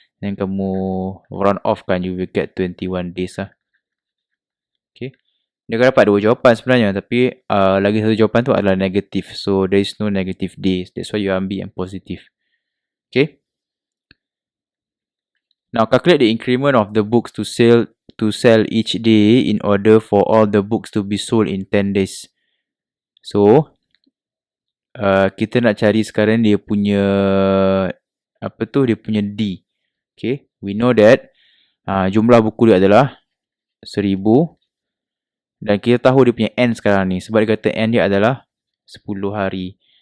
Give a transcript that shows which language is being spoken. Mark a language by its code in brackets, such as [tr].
[ms] Dan kamu round off kan, [en] you will get 21 days [ms] lah. Okay. Dia akan dapat dua jawapan sebenarnya. Tapi lagi satu jawapan tu adalah negatif. [en] So there is no negative days. That's why you [ms] ambil yang positif. [en] Okay. Now calculate the increment of the books to sell each day in order for all the books to be sold in 10 days. [ms] So kita nak cari sekarang dia punya dia punya D. Okay, [en] we know that [ms] jumlah buku dia adalah 1000 dan kita tahu dia punya N sekarang ni sebab dia kata N dia adalah 10 hari.